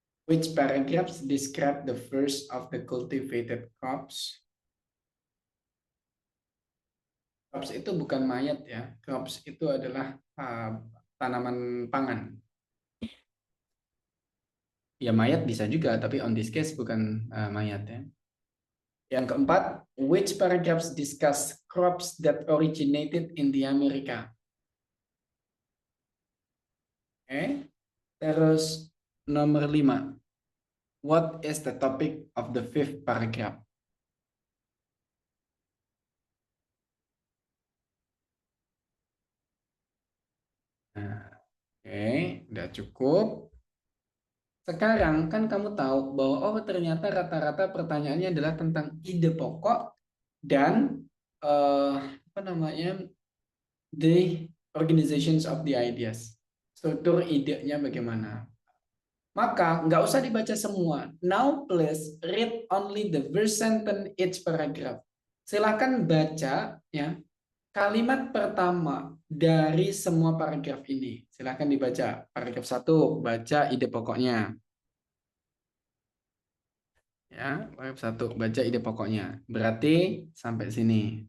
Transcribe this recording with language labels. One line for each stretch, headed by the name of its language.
English: Which paragraphs describe the first of the cultivated crops?
Indonesian: Crops itu bukan mayat ya. Crops itu adalah tanaman pangan. Ya mayat bisa juga, tapi
English: on this case
Indonesian: bukan mayat ya. Yang keempat,
English: which paragraphs discuss crops that originated in the America?
Indonesian: Oke. Terus nomor 5.
English: What is the topic of the fifth paragraph?
Indonesian: Nah, oke, udah cukup. Sekarang kan kamu tahu bahwa oh ternyata rata-rata pertanyaannya adalah tentang ide pokok dan apa namanya
English: the organizations of the ideas.
Indonesian: Struktur idenya bagaimana. Maka nggak usah dibaca semua.
English: Now please read only the first sentence each paragraph.
Indonesian: Silakan baca ya kalimat pertama dari semua paragraf ini. Silakan dibaca. Paragraf 1, baca ide pokoknya. Ya, paragraf 1, baca ide pokoknya. Berarti sampai sini.